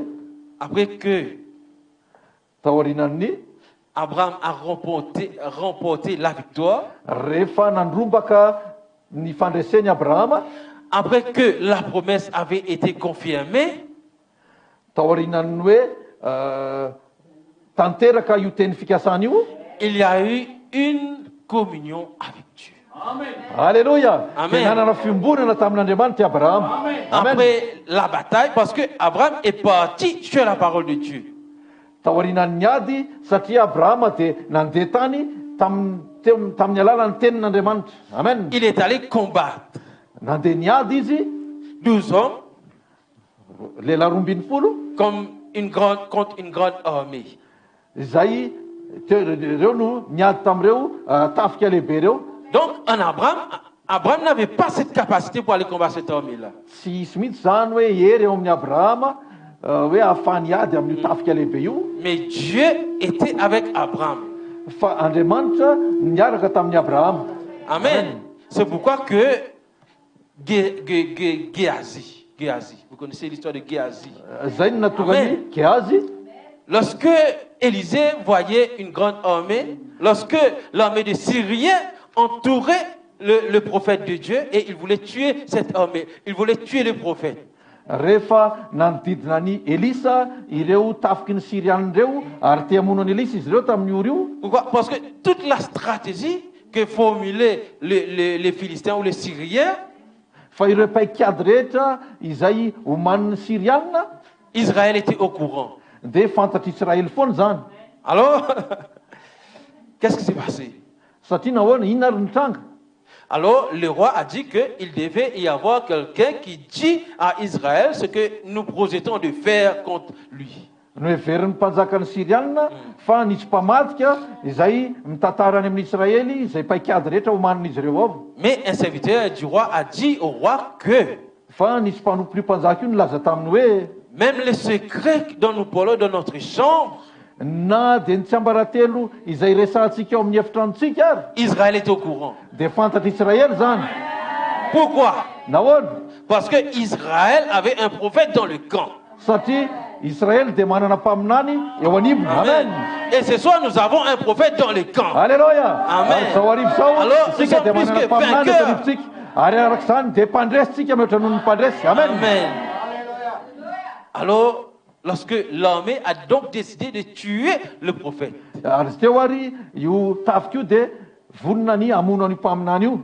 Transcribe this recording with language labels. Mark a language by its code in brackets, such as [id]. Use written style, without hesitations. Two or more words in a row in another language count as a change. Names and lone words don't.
[fr] après que [mg] taorianan'ny [fr] Abraham a remporté la victoire, [mg] rehefa nandrombaka ny fandresen'i Abrahama, [fr] après que la promesse avait été confirmée, [mg] taorianany hoe tanteraka io teny fikasana io, [fr] il y a eu une communion avec Dieu. Alléluia. Amen. [mg] Dia nanana fiombonana tamin'Andriamanitra Abrahama. Amen. [fr] Après la bataille, parce que Abraham est parti sur la parole de Dieu. [mg] Taorianany ady satria Abrahama dia nandeha tany tamin'ny alalan'ny tenin'Andriamanitra. Amen. [fr] Il est allé combattre. [mg] Nandeha niady izy [fr] 12 hommes [mg] lehilahy 12 [fr] contre une grande armée. [mg] Izay reo no niady tamin'ireo tafika lehibe reo. [fr] Donc, Abraham n'avait pas cette capacité pour aller combattre cette armée-là. [mg] Tsy hisy mihitsy zany hoe hery eo amin'ny Abrahama hoe ahafahany ady amin'io tafika lehibe io. [fr] Mais Dieu était avec Abraham. [mg] Fa Andriamanitra niaraka tamin'ny Abrahama. Amen. [fr] C'est pourquoi que Géhazi, vous connaissez l'histoire de Géhazi. [mg] Zay no natonga ny Géhazy. [fr] Lorsque Élisée voyait une grande armée, lorsque l'armée des Syriens entourait le prophète de Dieu et il voulait tuer cette armée, il voulait tuer le prophète. [mg] Rehefa nanodidina ny Elisa ireo tafiky ny Siriany ireo ary te hamono any Elisa izy ireo tamin'ny oro io. [fr] Pourquoi? Parce que toute la stratégie que formulaient les Philistins ou les Syriens, [mg] Fa ireo paikady rehetra izay omanin'ny Siriana, [fr] Israël était au courant. [mg] dia fantatry Israely foana zany. [fr] Alors, qu'est-ce qui s'est passé? [mg] Satria nahoana inona ary nitranga? [fr] Alors, le roi a dit qu'il devait y avoir quelqu'un qui dit à Israël ce que nous projetons de faire contre lui. [mg] No heverin'ny mpanjaka ny Siriana fa nisy mpamadika izay mitantara any amin'ny Israely izay paikady rehetra omanin'izy ireo avy. [fr] Mais un serviteur du roi a dit au roi que [mg] Fa nisy mpanompon'io mpanjaka io nilaza taminy hoe [fr] même les secrets dont nous parlons dans notre chambre, [mg] na dia ny tsiambaratelo izay resantsika ao amin'ny efitranontsika ary [fr] Israël est au courant. [mg] dia fantatry Israely zany. [fr] Pourquoi? [mg] Nahoana? [fr] Parce que Israël avait un prophète dans le camp. [mg] Satria Israely dia manana mpaminany eo anivony. Amen. [fr] Et ce soir, nous avons un prophète dans le camp. Alléluia. Amen. [mg] Ary zao arivo zao [fr] Alors, nous [mg] isika [fr] sommes [mg] dia [fr] plus [mg] manana [fr] que [mg] mpaminany eto [fr] vainqueurs. [mg] anivontsika. Ary arak'izany dia mpandresitsika mihoatra noho ny mpandresy. Amen. Amen. [fr] Alors, lorsque l'armée a donc décidé de tuer le prophète, [mg] Ary izy teo ary io tafika io dia vonona ny hamono an'io mpaminany io.